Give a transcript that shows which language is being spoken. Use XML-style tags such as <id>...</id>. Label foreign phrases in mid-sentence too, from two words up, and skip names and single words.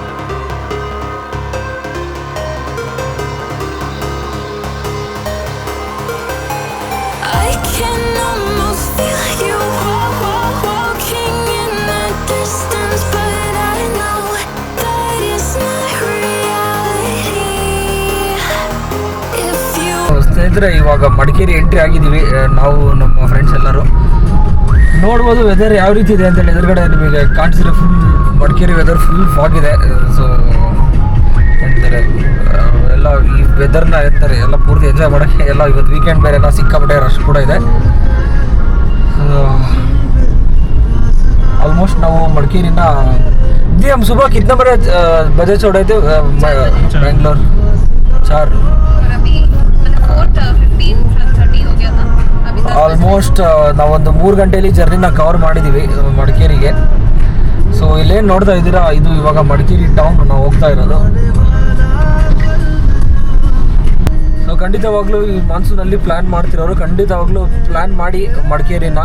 <en>I can almost feel you walking in the distance, but I know that it's not reality. If you</en> <kn>ಸ್ನೇಹಿತರೆ ಇವಾಗ ಮಡಿಕೇರಿ ಎಂಟ್ರಿ ಆಗಿದ್ದೀವಿ. ನಾವು ನಮ್ಮ ಫ್ರೆಂಡ್ಸ್ ಎಲ್ಲರೂ ನೋಡ್ಬೋದು ವೆದರ್ ಯಾವ ರೀತಿ ಇದೆ ಅಂತೇಳಿ. ಎದುರುಗಡೆ ನಿಮಗೆ ಕಾಣಿಸಿದ್ರೆ</kn> <en>full Madikeri weather full fog</en> <kn>ಇದೆ. ಸೊ ಎಂತಾರೆ ಎಲ್ಲ ಈ ವೆದರ್ನ ಇರ್ತಾರೆ ಎಲ್ಲ ಪೂರ್ತಿ ಎಂಜಾಯ್ ಮಾಡೋಕ್ಕೆ. ಎಲ್ಲ ಇವತ್ತು ವೀಕೆಂಡ್ ಬೇರೆ, ಎಲ್ಲ ಸಿಕ್ಕಾಪಟ್ಟೆ ರಶ್ ಕೂಡ ಇದೆ. ಆಲ್ಮೋಸ್ಟ್ ನಾವು ಮಡಿಕೇರಿನ</kn> <hi>जी हम सुबह कितने बजे छोड़े थे बेंगलोर?</hi> <kn>4 ಆಲ್ಮೋಸ್ಟ್ ನಾವೊಂದು 3 ಗಂಟೆಯಲ್ಲಿ ಜರ್ನಿನ ಕವರ್ ಮಾಡಿದ್ದೀವಿ ಮಡಿಕೇರಿಗೆ. ಸೊ ಇಲ್ಲೇನು ನೋಡ್ತಾ ಇದ್ದೀರಾ, ಇದು ಇವಾಗ ಮಡಿಕೇರಿ ಟೌನ್ ನಾವು ಹೋಗ್ತಾ ಇರೋದು. ಸೊ ಖಂಡಿತವಾಗ್ಲೂ ಈ ಮಾನ್ಸೂನಲ್ಲಿ ಪ್ಲ್ಯಾನ್ ಮಾಡ್ತಿರೋರು ಖಂಡಿತವಾಗ್ಲೂ ಪ್ಲ್ಯಾನ್ ಮಾಡಿ ಮಡಿಕೇರಿನ.</kn>